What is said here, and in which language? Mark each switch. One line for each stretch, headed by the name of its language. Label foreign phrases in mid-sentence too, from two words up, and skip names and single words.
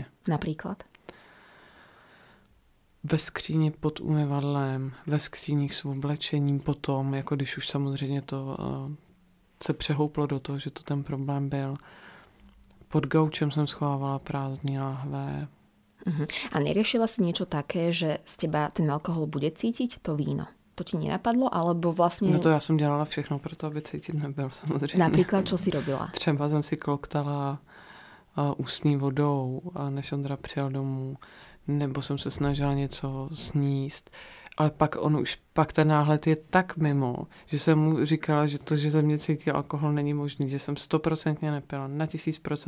Czech: Například? Ve skříni pod umyvadlem, ve skříních s oblečením potom, jako když už samozřejmě to se přehouplo do toho, že to ten problém byl. Pod gaučem jsem schovávala prázdné láhve.
Slovak: A neriešila si niečo také, že z teba ten alkohol bude cítiť, to víno? To ti nenapadlo, alebo vlastně...
Czech: No to já jsem dělala všechno pro to, aby cítit nebyl, samozřejmě.
Slovak: Například, čo si robila?
Czech: Třeba jsem si kloktala ústní vodou, než Ondra přijel domů, nebo jsem se snažila něco sníst. Ale pak ten náhled je tak mimo, že jsem mu říkala, že to, že ze mě cítil alkohol, není možný, že jsem 100% nepila, na 1000%.